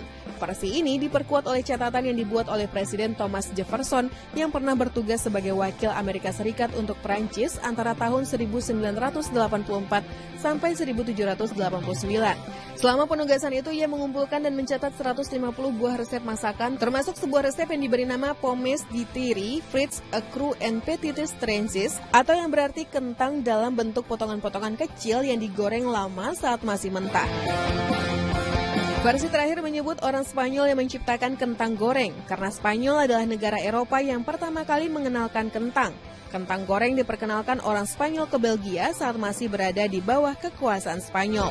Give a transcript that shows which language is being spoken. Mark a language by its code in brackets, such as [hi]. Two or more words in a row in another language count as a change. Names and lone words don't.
[id] Versi ini diperkuat oleh catatan yang dibuat oleh Presiden Thomas Jefferson yang pernah bertugas sebagai wakil Amerika Serikat untuk Prancis antara tahun 1984 sampai 1789. Selama penugasan itu, ia mengumpulkan dan mencatat 150 buah resep masakan, termasuk sebuah resep yang diberi nama [fr] Pommes de terre, frites crues and petites tranches, [id] atau yang berarti kentang dalam bentuk potongan-potongan kecil yang digoreng lama saat masih mentah. Versi terakhir menyebut orang Spanyol yang menciptakan kentang goreng, karena Spanyol adalah negara Eropa yang pertama kali mengenalkan kentang. Kentang goreng diperkenalkan orang Spanyol ke Belgia saat masih berada di bawah kekuasaan Spanyol.